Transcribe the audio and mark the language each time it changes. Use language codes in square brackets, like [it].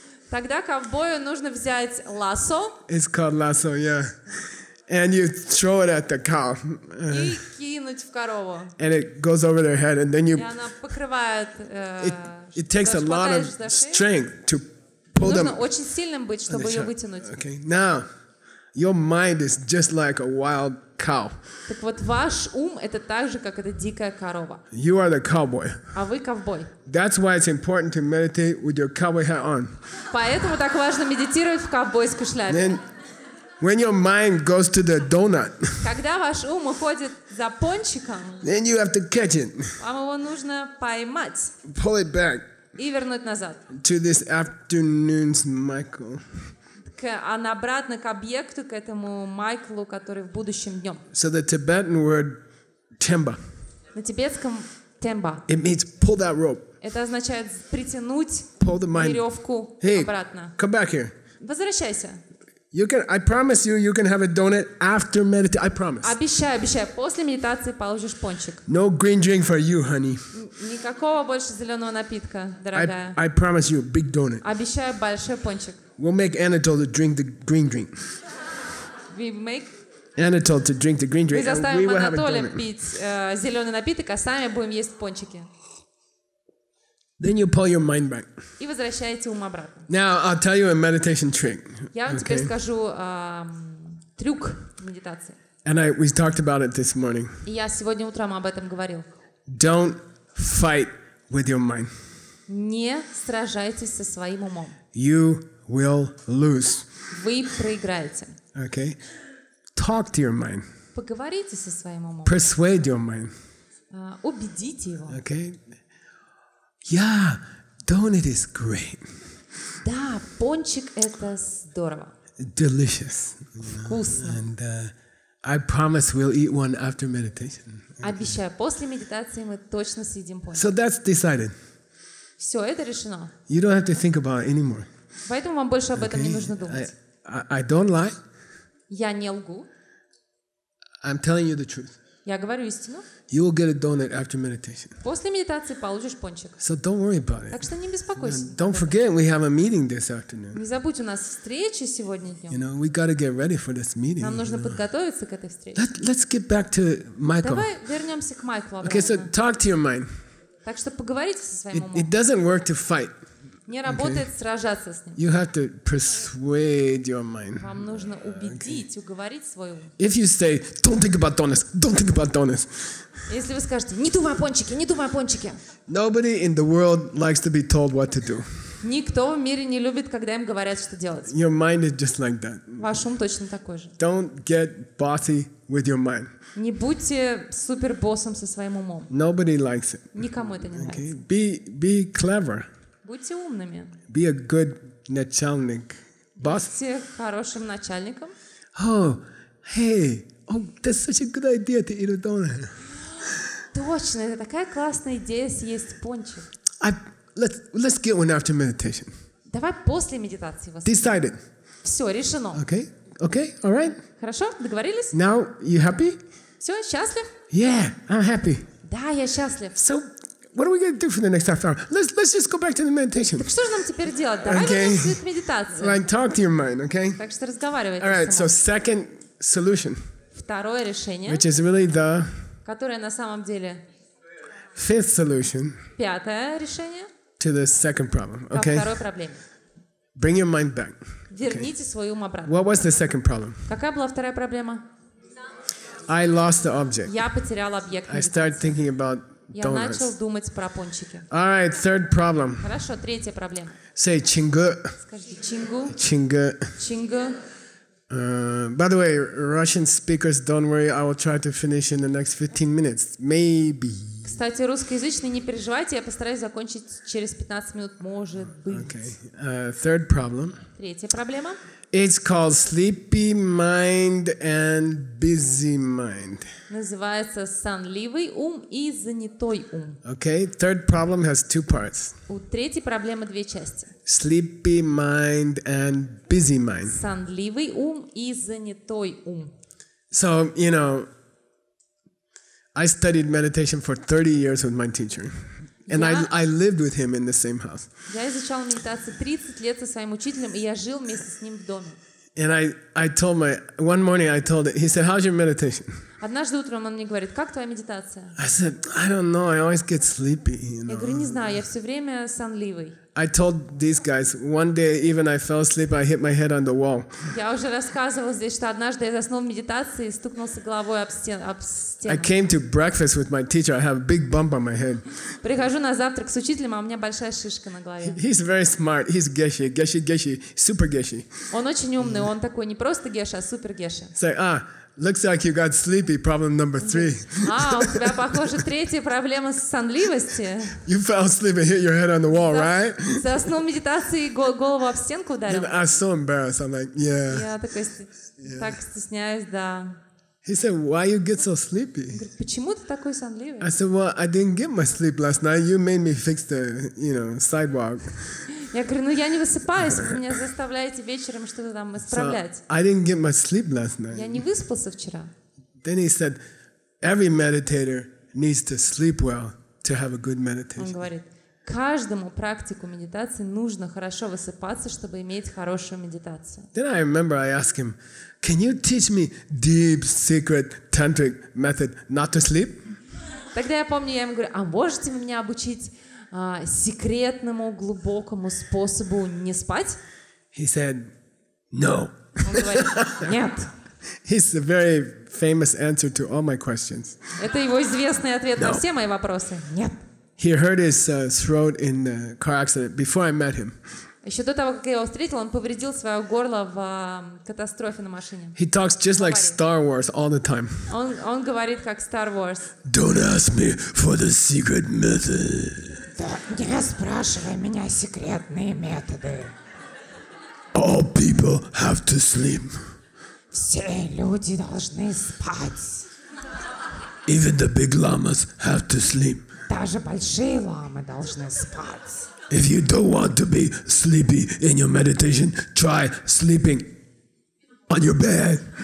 [ru] Тогда ковбою нужно взять лассо [en] It's called lasso, yeah. And you throw it at the cow. [ru] и кинуть в корову. [en] And it goes over their head. And then [ru] И [en] you, [ru] она покрывает... [en] it takes a lot of [ru] хватаешь за шею. [en] strength to pull them. [ru] Нужно очень сильным быть, чтобы ее вытянуть. [en] Okay, now, your mind is just like a wild cow. [ru] Так вот, ваш ум — это так же, как эта дикая корова. [en] You are the cowboy. [ru] А вы ковбой. [en] That's why it's important to meditate with your cowboy hat on. [ru] Поэтому так важно медитировать в ковбойской шляпе. [en] Then, when your mind goes to the donut, [ru] Когда ваш ум уходит за пончиком, [en] then you have to catch it, [ru] вам его нужно поймать [en] pull it back [ru] и вернуть назад. [en] to this afternoon's Michael. [ru] Обратно к объекту, к этому Майклу, который в будущем днем. [en] So the Tibetan word temba, [ru] На тибетском темба. [en] it means pull that rope, [ru] Это означает притянуть [en] pull the mind. [ru] веревку [en] Hey, [ru] обратно. [en] come back here. [ru] Возвращайся. [en] You can. I promise you, you can have a donut after meditation. I promise. [ru] Обещаю, обещаю, после медитации получишь пончик. [en] No green drink for you, honey. [ru] Никакого больше зеленого напитка, дорогая. [en] I promise you, a big donut. [ru] Обещаю большой пончик. [en] We'll make Anatole to drink the green drink. Anatole to drink the green [ru] Мы [en] drink, and we [ru] заставим [en] will have a [ru] Анатолия [en] donut. [ru] пить зеленый напиток, а сами будем есть пончики. [en] Then you pull your mind back. [ru] И возвращаете ум обратно. [en] Now I'll tell you a meditation trick. [ru] Я вам теперь скажу трюк медитации. [en] And we talked about it this morning. [ru] И я сегодня утром об этом говорил. [en] Don't fight with your mind. [ru] Не сражайтесь со своим умом. [en] You will lose. [ru] Вы проиграете. [en] Okay? Talk to your mind. [ru] Поговорите со своим умом. [en] Persuade your mind. [ru] Убедите его. [en] Okay? Yeah, donut is great. [ru] Да, пончик — это здорово. [en] Delicious. [ru] Вкусно. [en] And I promise we'll eat one after meditation. [ru] Обещаю, после медитации мы точно съедим пончик. [en] So that's decided. [ru] Все, это решено. [en] You don't have to think about it anymore. [ru] Поэтому вам больше об этом не нужно думать. [en] I don't lie. [ru] Я не лгу. [en] I'm telling you the truth. [ru] Я говорю истину. [en] You will get a donut after meditation. [ru] После медитации получишь пончик. [en] So don't worry about it. [ru] Так что не беспокойся. [en] Don't forget we have a meeting this afternoon. [ru] Не забудь, у нас встреча сегодня [en] You [ru] днем. [en] know, we got to get ready for this meeting. [ru] Нам нужно подготовиться к этой встрече. [en] Let's get back to Michael. [ru] Давай вернемся к Майклу [en] Okay, so [ru] обратно. [en] talk to your mind. [ru] Так что поговорите со своим [en] It [ru] умом. [en] doesn't work to fight. [ru] Не работает сражаться с ним. [en] You have to persuade your mind. [ru] Вам нужно убедить, уговорить свой ум. [en] If you say, don't think about donuts, don't think about donuts. [ru] Если вы скажете, не думай о пончике, не думай о пончике. [en] Nobody in the world likes to be told what to do. [ru] Никто в мире не любит, когда им говорят, что делать. [en] Your mind is just like that. [ru] Ваш ум точно такой же. [en] Don't get bossy with your mind. [ru] Не будьте супербоссом со своим умом. [en] Nobody likes it. [ru] Никому это не нравится. [en] Okay? Be clever. [ru] Будьте умными. [en] Be a good [ru] начальник. [en] Boss. [ru] Будьте хорошим начальником. [en] Oh, hey. Oh, that's such a good idea to eat a donut. [ru] Точно, это такая классная идея съесть пончик. [en] Let's get one after meditation. [ru] Давай после медитации вас. [en] Decided. [ru] Все, решено. [en] Okay? Okay? All right? [ru] Хорошо? Договорились? [en] Now, you happy? [ru] Все, счастлив? [en] Yeah, I'm happy. [ru] Да, я счастлив. [en] So, what are we going to do for the next half hour? Let's just go back to the meditation. [ru] Так что же нам теперь делать? Давай вернемся к медитации. [en] Like, talk to your mind, okay? [ru] Так что разговаривайте [en] All right, [ru] с [en] so [ru] собой. [en] second solution, [ru] Второе решение, [en] which is really the [ru] которое на самом деле [en] fifth solution [ru] пятое решение [en] to the second problem, [ru] ко [en] okay? [ru] второй проблеме. [en] Bring your mind back. [ru] Верните свой ум обратно. [en] What was the second problem? [ru] Какая была вторая проблема? [en] I lost the object. [ru] Я потерял объект [en] I started [ru] медитации. [en] thinking about [ru] Я начал [en] donuts. [ru] думать про пончики. [en] All right, third problem. [ru] Хорошо, третья проблема. [en] Say chingu, [ru] Скажите чингу, [en] chingu. [ru] чингу. [en] By the way, Russian speakers, don't worry, I will try to finish in the next 15 minutes. Maybe. [ru] Кстати, русскоязычные, не переживайте, я постараюсь закончить через 15 минут, может быть. [en] Okay. Third problem. [ru] Третья проблема. [en] It's called sleepy mind and busy mind. [ru] Называется сонливый ум и занятой ум. [en] Okay. Third problem has two parts. [ru] У третьей проблемы две части. [en] Sleepy mind and busy mind. [ru] Сонливый ум и занятой ум. [en] So, I studied meditation for 30 years with my teacher. And I lived with him in the same house. [ru] Я изучал медитацию 30 лет со своим учителем, и я жил вместе с ним в доме. [en] And one morning I told it, he said, how's your meditation? [ru] Однажды утром он мне говорит, как твоя медитация? [en] I said, I don't know, I always get sleepy. [ru] Я говорю, не знаю, я все время сонливый. [en] I told these guys, one day even I fell asleep, I hit my head on the wall. [ru] Я уже рассказывала здесь, что однажды я заснул в медитации и стукнулся головой об стену. [en] I came to breakfast with my teacher, I have a big bump on my head. [ru] Prihожу на завтрак с учителем, а у меня большая шишка на голове. [en] He's very smart, he's Geshe, super Geshe. [ru] Он очень умный, он такой не просто Геша, а супер Геша. [en] It's like, looks like you got sleepy, problem number 3. [ru] У тебя, похоже, третья проблема сонливости. [en] You fell asleep and hit your head on the wall, right? [ru] Заснул в медитации и голову об стенку ударил. [en] I was so embarrassed. I'm like, yeah. [ru] Я такой, так стесняюсь, да. [en] He said, why you get so sleepy? [ru] Говорит, почему ты такой сонливый? [en] I said, well, I didn't get my sleep last night. You made me fix the, sidewalk. [ru] Я говорю, я не высыпаюсь, вы меня заставляете вечером что-то там исправлять. [en] So I didn't get my sleep last night. [ru] Я не выспался вчера. [en] Then he said, every meditator needs to sleep well to have a good meditation. [ru] Он говорит, каждому практику медитации нужно хорошо высыпаться, чтобы иметь хорошую медитацию. [en] Then I remember I asked him, can you teach me deep, secret, tantric method not to sleep? [ru] Тогда я помню, я ему говорю, а можете вы меня обучить секретному, глубокому способу не спать? [en] He said, no. [ru] Он говорит, нет. [en] It's a very famous answer to all my questions. [ru] Это его известный ответ на все мои вопросы. Нет. [en] He hurt his throat in the car accident before I met him. [ru] Еще до того, как я его встретил, он повредил свое горло в катастрофе на машине. [en] He talks just like Star Wars all the time. [ru] Он говорит как Star Wars. [en] Don't ask me for the secret method. [ru] Не спрашивай меня секретные методы. [en] All people have to sleep. [ru] Все люди должны спать. [en] Even the big llamas have to sleep. [ru] Даже большие ламы должны спать. [en] If you don't want to be sleepy in your meditation, try sleeping on your bed.